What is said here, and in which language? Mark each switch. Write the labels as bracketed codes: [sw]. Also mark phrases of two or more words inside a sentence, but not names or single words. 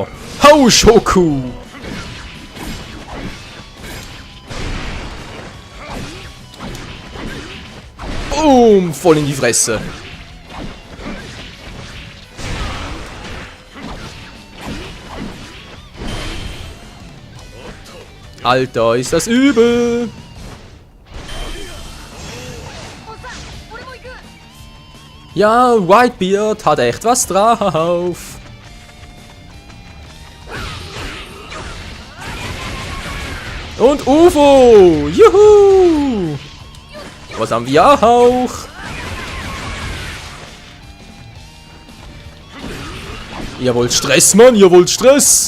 [de] Hau Shoku! Boom! Voll in die Fresse! Alter, ist das übel! [ja] おっさん、俺も行く。 [de] Ja, Whitebeard hat echt was drauf. Und UFO! Juhu! Was haben wir auch? Ihr wollt Stress, Mann, ihr wollt Stress!